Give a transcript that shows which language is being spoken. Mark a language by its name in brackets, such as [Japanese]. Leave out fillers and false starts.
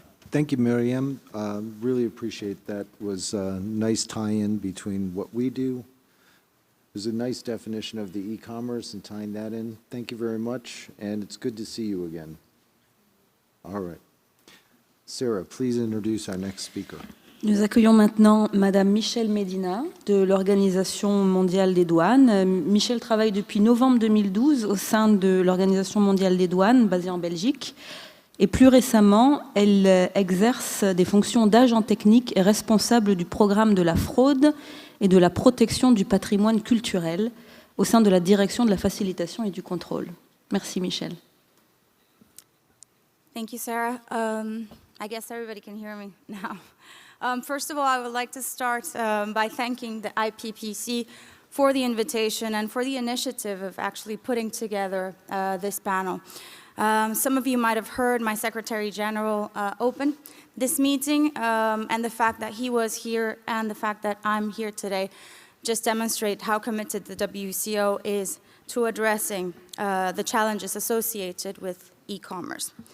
[English] Thank you, Miriam. Really appreciate that. It was a nice tie-in between what we do. It was a nice definition of the e-commerce and tying that in. Thank you very much, and it's good to see you again. All right. Sarah, please introduce our next speaker. [French] Nous accueillons maintenant Madame Michèle Medina de l'Organisation mondiale des douanes. Michèle travaille depuis novembre 2012 au sein de l'Organisation mondiale des douanes basée en Belgique. Et plus récemment, elle exerce des fonctions d'agent technique et responsable du programme de la fraude et de la protection du patrimoine culturel au sein de la direction de la facilitation et du contrôle. Merci Michèle. [English] Thank you, Sarah. I guess everybody can hear me now. First of all, I would like to start by thanking the IPPC for the invitation and for the initiative of actually putting together this panel. Some of you might have heard my Secretary General open this meeting, and the fact that he was here and the fact that I'm here today just demonstrate how committed the WCO is to addressing the challenges associated with e-commerce.